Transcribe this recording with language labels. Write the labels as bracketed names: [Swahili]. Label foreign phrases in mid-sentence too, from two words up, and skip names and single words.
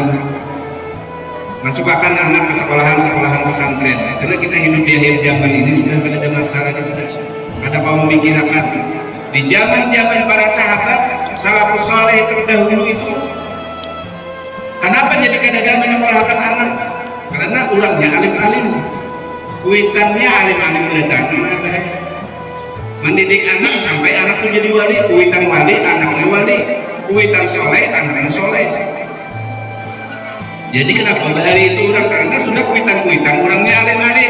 [Indonesian] Masukkan anak ke sekolahan pesantren. Karena kita hidup di akhir zaman ini sudah ada masalahnya, sudah ada kaum memikirkan di zaman para sahabat salafus saleh terdahulu itu. Kenapa jadi kadang-kadang menyekolahkan anak? [Banjar] Karena ulangnya alim-alim, kuitannya alim-alim berdatang. [Indonesian] Mendidik anak sampai anak itu jadi wali, kuitan wali, anaknya wali, kuitan soleh, anaknya soleh. [Banjar] Jadi kenapa bahari itu orang? Karena sudah kuitan orangnya alim-alim.